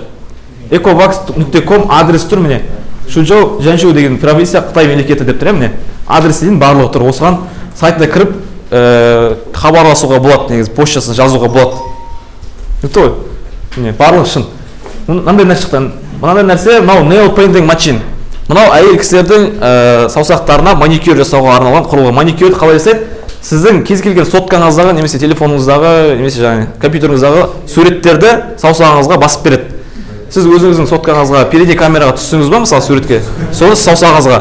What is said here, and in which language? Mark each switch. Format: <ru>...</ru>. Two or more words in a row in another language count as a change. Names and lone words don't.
<kk>ecovax.com адрес тұр міне. Шунжоу Жаншу деген провинция Қытай мемлекеті деп тұр міне. Адрес дейін барлығы тұр. Осыған сайтына кіріп хабарласуға болады, негізі почтасын жазуға болады. Нүкті ғой? Міне барлығы шын. Мынандай нәрсе шықты. Мынандай нәрсе мынау</kk> <en>nail painting machine.</en> <kk>Мынау әйел кісілердің саусақтарына маникюр жасауға арналған құрылғы. Маникюрді қалай жасайды? Сіздің кез келген соткаңыздағы немесе телефоныңыздағы немесе жаңағы компьютеріңіздағы суреттерді саусағыңызға басып береді. Сіз өзіңіздің соткаңызға</kk> <ru>передний камераға</ru> <kk>түссеңіз ба, мысалы суретке, соны саусағыңызға.</kk>